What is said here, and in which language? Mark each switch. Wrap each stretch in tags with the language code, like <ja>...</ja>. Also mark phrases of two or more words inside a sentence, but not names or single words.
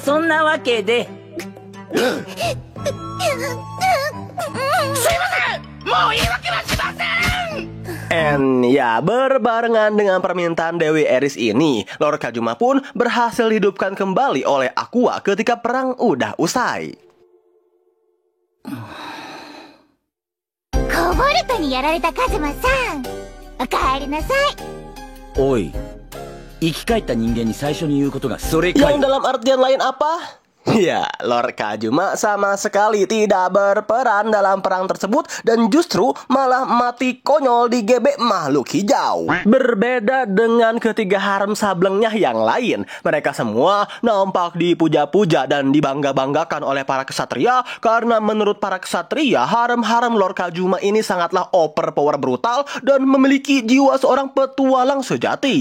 <id>And ya, berbarengan dengan permintaan Dewi Eris ini, Lord Kajuma pun berhasil dihidupkan kembali oleh Aqua ketika perang udah usai.</id> <ja>コボルトにやられたカズマさん、おかえりなさい。おい、生き返った人間に最初に言うことがそれかよ。</ja> <id>Yang dalam artian lain apa? Ya, Lord Kajuma sama sekali tidak berperan dalam perang tersebut dan justru malah mati konyol di GB makhluk hijau. Berbeda dengan ketiga harem sablengnya yang lain, mereka semua nampak dipuja-puja dan dibangga-banggakan oleh para kesatria karena menurut para kesatria, harem-harem Lord Kajuma ini sangatlah overpower brutal dan memiliki jiwa seorang petualang sejati.</id>